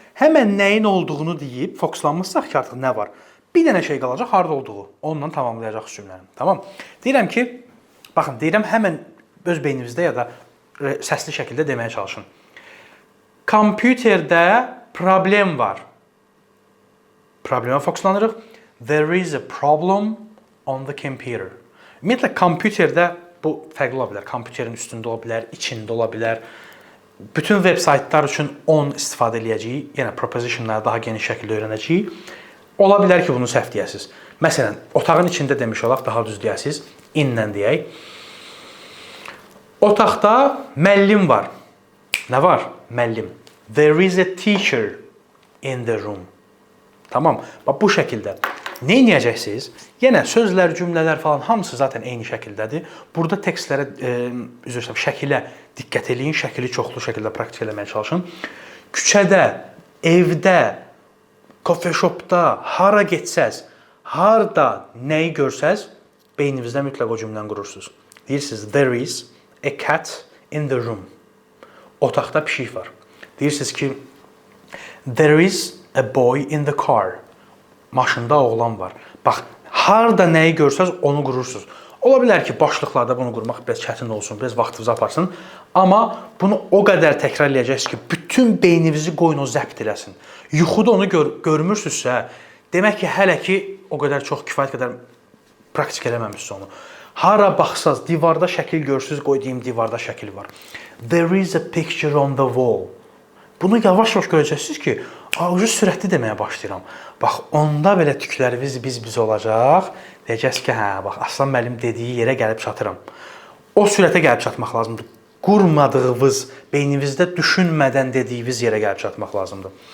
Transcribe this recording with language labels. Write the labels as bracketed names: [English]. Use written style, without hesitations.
[Azerbaijani] Həmən nəyin olduğunu deyib fokuslanmışsaq ki, artıq nə var? Bir dənə şey qalacaq, harda olduğu. Onunla tamamlayacaq cümləni. Tamam? Deyirəm ki, baxın, deyirəm həmən öz beyninizdə ya da səsli şəkildə deməyə çalışın. Kompüterdə problem var. Problemə fokuslanırıq. [English] There is a problem on the computer. [Azerbaijani] Ümumiyyətlə, kompüterdə bu fərqli ola bilər. Kompüterin üstündə ola bilər, içində ola bilər. Bütün web saytlar üçün on istifadə edəcəyik. Yəni, propositionları daha geniş şəkildə öyrənəcəyik. Ola bilər ki, bunu səhv deyəsiniz. Məsələn, otağın içində demiş olaq, daha düz deyəsiniz. İnlə deyək. Otaqda müəllim var. Nə var? Müəllim. [English] There is a teacher in the room. [Azerbaijani] Tamam. Bax, bu şəkildə. Nə edəcəksiniz? Yenə sözlər, cümlələr falan hamısı zaten eyni şəkildədir. Burada tekstlərə, şəkilə diqqət eləyin, şəkili çoxlu şəkildə praktik eləməyə çalışın. Küçədə, evdə, coffee shopda, hara getsəz, harda nəyi görsəz, beyninizdə mütləq o cümləni qurursunuz. Deyirsiniz, [English] there is a cat in the room. [Azerbaijani] Otaqda pişik var. Deyirsiniz ki, [English] there is a boy in the car. [Azerbaijani] Maşında oğlan var. Bax, harda nəyi görsəz onu qurursunuz. Ola bilər ki, başlıqlarda bunu qurmaq biraz çətin olsun, biraz vaxtınızı aparsın. Amma bunu o qədər təkrar edəcəksiniz ki, bütün beyninizi qoyun o zəbt eləsin. Yuxuda onu görmürsünüzsə, demək ki, hələ ki o qədər çox kifayət qədər praktik eləməmişsiniz onu. Hara baxsaz, divarda şəkil görürsünüz, qoy deyim, divarda şəkil var. [English] There is a picture on the wall. [Azerbaijani] Bunu yavaş-yavaş görəcəksiniz ki, ucu sürətli deməyə başlayıram. Bax, onda belə tükləriniz biz olacaq. Deyəcəksiniz ki, hə, bax, Aslan müəllim dediyi yerə gəlib çatıram. O sürətə gəlib çatmaq lazımdır. Qurmadığınız, beyninizdə düşünmədən dediyiniz yerə gəlib çatmaq lazımdır.